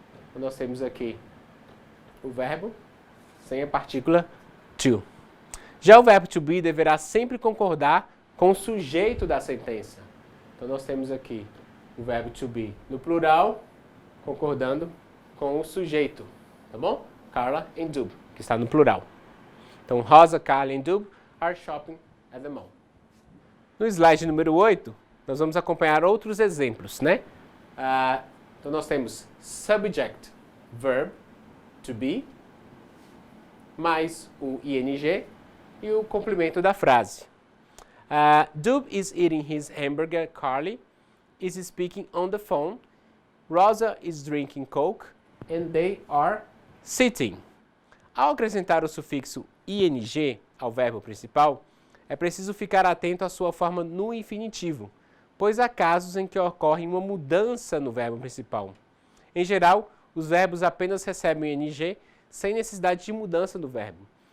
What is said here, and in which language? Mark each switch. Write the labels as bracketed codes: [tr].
[pt] Então, nós temos aqui o verbo sem a partícula to. Já o verbo to be deverá sempre concordar com o sujeito da sentença. Então nós temos aqui o verbo to be no plural, concordando com o sujeito, tá bom? Carla and Dub, que está no plural. [en] Então Rosa, Carla and Dub are shopping at the mall. [pt] No slide número 8, nós vamos acompanhar outros exemplos, né? Então nós temos subject, verb, to be, mais o ing e o complemento da frase. [en] Dub is eating his hamburger, Carly is speaking on the phone, Rosa is drinking Coke, and they are sitting. [pt] Ao acrescentar o sufixo ing ao verbo principal, é preciso ficar atento à sua forma no infinitivo, pois há casos em que ocorre uma mudança no verbo principal. Em geral, os verbos apenas recebem o ing sem necessidade de mudança do verbo.